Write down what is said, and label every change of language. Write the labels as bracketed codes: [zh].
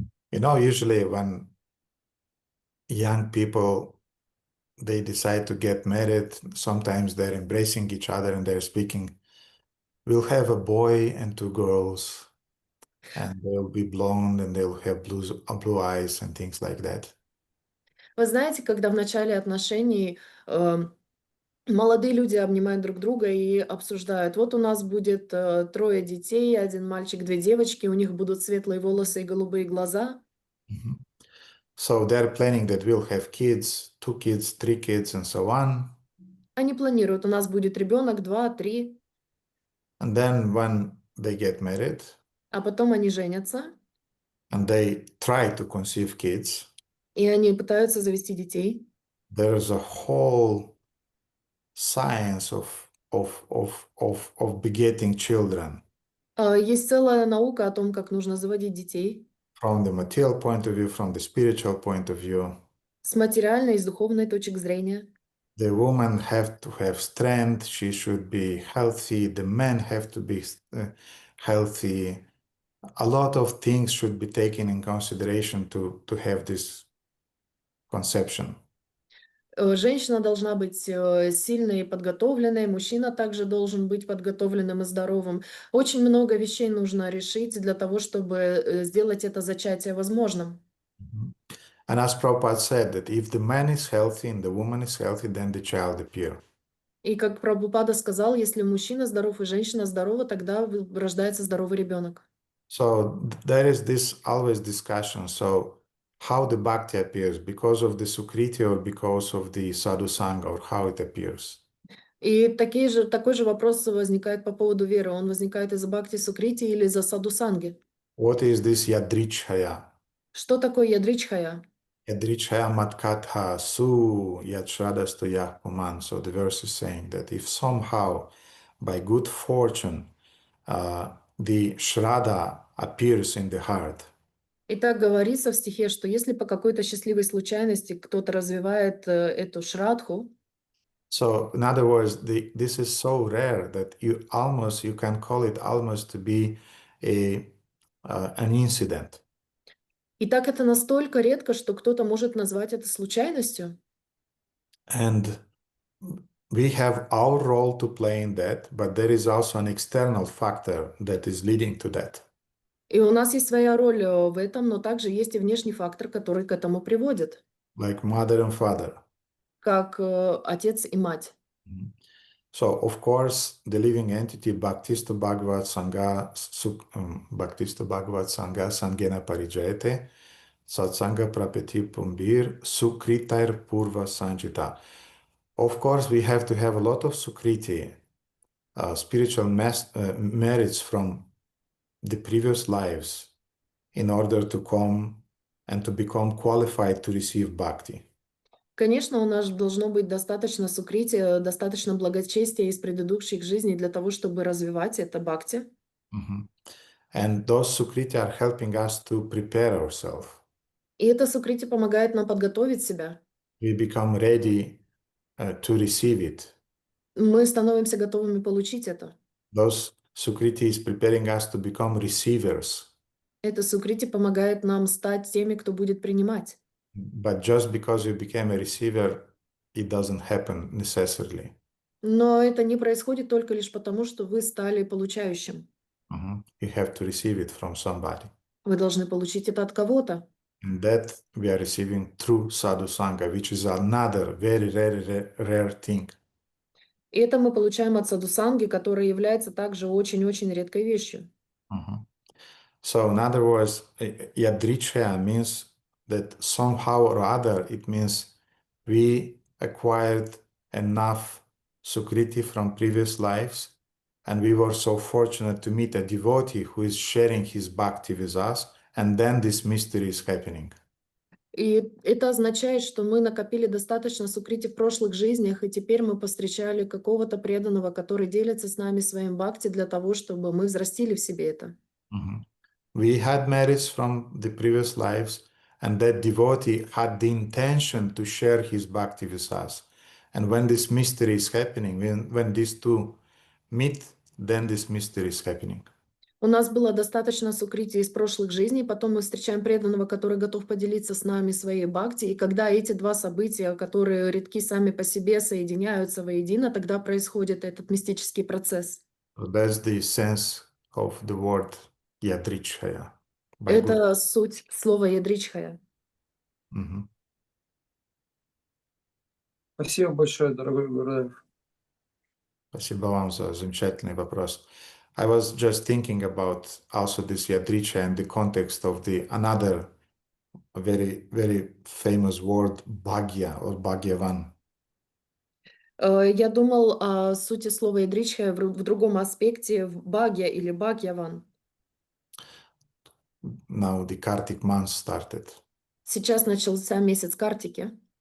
[en] Usually when young people, they decide to get married, sometimes they're embracing each other and they're speaking, we'll have a boy and 2 girls, and they'll be blonde and they'll have blue eyes and things like that. [ru] Вы знаете, когда в начале отношений молодые люди обнимают друг друга и обсуждают, вот у нас будет 3 детей, 1 мальчик, 2 девочки, у них будут светлые волосы и голубые глаза. [en] So they're planning that we'll have kids, 2 kids, 3 kids, and so on. [ru] Они планируют, у нас будет ребенок, 2, 3. [en] And then when they get married, [ru] А потом они женятся, [en] and they try to conceive kids, [ru] и они пытаются завести детей. [en] there's a whole science of begetting children. [ru] Есть целая наука о том, как нужно заводить детей. [en] From the material point of view, from the spiritual point of view. [ru] С материальной и с духовной точек зрения. [en] The woman have to have strength, she should be healthy, the men have to be healthy. A lot of things should be taken in consideration to have this conception. [ru] Женщина должна быть сильной и подготовленной, мужчина также должен быть подготовленным и здоровым. Очень много вещей нужно решить для того, чтобы сделать это зачатие возможным. [en] And as Prabhupada said, that if the man is healthy and the woman is healthy, then the child appears. [ru] И как Прабхупада сказал, если мужчина здоров и женщина здорова, тогда рождается здоровый ребенок. [en] So there is this always discussion. So how the bhakti appears, because of the sukriti or because of the sadhu sangha, or how it appears. [ru] И такой же вопрос возникает по поводу веры. Он возникает из-за бхакти сукрити или из-за саду санги. [en] What is this yadrichhaya? [ru] Что такое ядричхая? [sa] Yadrichhaya matkatha su yadshadastu yahpuman. [en] So the verse is saying that if somehow by good fortune the shraddha appears in the heart, [ru] И так говорится в стихе, что если по какой-то счастливой случайности кто-то развивает эту шрадху, [en] so in other words, this is so rare that you can call it almost to be an incident. [ru] и так это настолько редко, что кто-то может назвать это случайностью. [en] And we have our role to play in that, but there is also an external factor that is leading to that. [ru] И у нас есть своя роль в этом, но также есть и внешний фактор, который к этому приводит, [en] Like mother and father. [ru] как отец и мать. [en] So, of course, the living entity [sa] Bhaktistu Bhagavat Sangha Sangena Parijayate Satsanga Prapeti Pumbir Sukritair Purva Sanjita. [en] Of course, we have to have a lot of sukriti, spiritual merits from the previous lives in order to come and to become qualified to receive bhakti. [ru] Конечно, у нас должно быть достаточно сукрити, достаточно благочестия из предыдущих жизней для того, чтобы развивать это бхакти. [en] And those sukriti are helping us to prepare ourselves. [ru] И это сукрити помогает нам подготовить себя. [en] We become ready to receive it. [ru] Мы становимся готовыми получить это. [en] Those sukriti is preparing us to become receivers. [ru] Это сукрити помогает нам стать теми, кто будет принимать. [en] But just because you became a receiver, it doesn't happen necessarily. [ru] Но это не происходит только лишь потому, что вы стали получающим. [en] You have to receive it from somebody. [ru] Вы должны получить это от кого-то. [en] And that we are receiving through sadhu sangha, which is another very rare thing. [ru] И это мы получаем от садхусанги, которая является также очень-очень редкой вещью. [en] So in other words, yadrichya means that somehow or other, it means we acquired enough sukriti from previous lives, and we were so fortunate to meet a devotee who is sharing his bhakti with us, and then this mystery is happening. [ru] И это означает, что мы накопили достаточно сукрити в прошлых жизнях, и теперь мы повстречали какого-то преданного, который делится с нами своим бхакти для того, чтобы мы взрастили в себе это. [en] We had merits from the previous lives, and that devotee had the intention to share his bhakti with us. And when this mystery is happening, when these two meet, then this mystery is happening. [ru] У нас было достаточно сукрити из прошлых жизней, потом мы встречаем преданного, который готов поделиться с нами своей бхакти, и когда эти два события, которые редки сами по себе, соединяются воедино, тогда происходит этот мистический процесс. [en] So that's the sense of the word yadrichhaya. [ru] Это суть слова ядричхая. Спасибо большое, дорогой Гурудев. Спасибо вам за замечательный вопрос. [en] I was just thinking about also this yadrichhaya in the context of the another very famous word bhagya or bhagyavan. [ru] Я думал о сути слова ядричхая в другом аспекте, в бхагья или бхагьяван. [en] Now the Kartik month started. [ru] Сейчас начался месяц Картики.